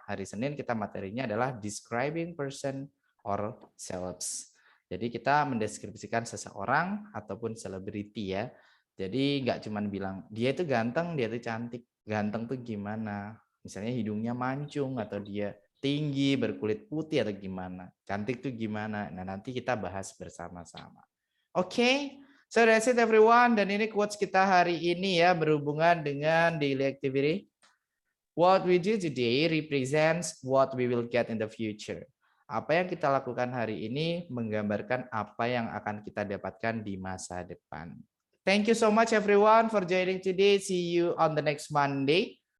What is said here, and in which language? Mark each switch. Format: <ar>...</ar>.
<id>Hari Senin kita materinya adalah</id> <en>describing person or selves.</en> <id>Jadi kita mendeskripsikan seseorang ataupun selebriti ya. Jadi nggak cuma bilang dia itu ganteng, dia itu cantik. Ganteng tuh gimana? Misalnya hidungnya mancung atau dia tinggi, berkulit putih atau gimana. Cantik tuh gimana? Nah nanti kita bahas bersama-sama.</id> <en>Oke, so that's it everyone.</en> <id>Dan ini quotes kita hari ini ya berhubungan dengan daily activity.</id> <en>What we do today represents what we will get in the future.</en> <id>Apa yang kita lakukan hari ini menggambarkan apa yang akan kita dapatkan di masa depan.</id> <en>Thank you so much everyone for joining today. See you on the next Monday.</en>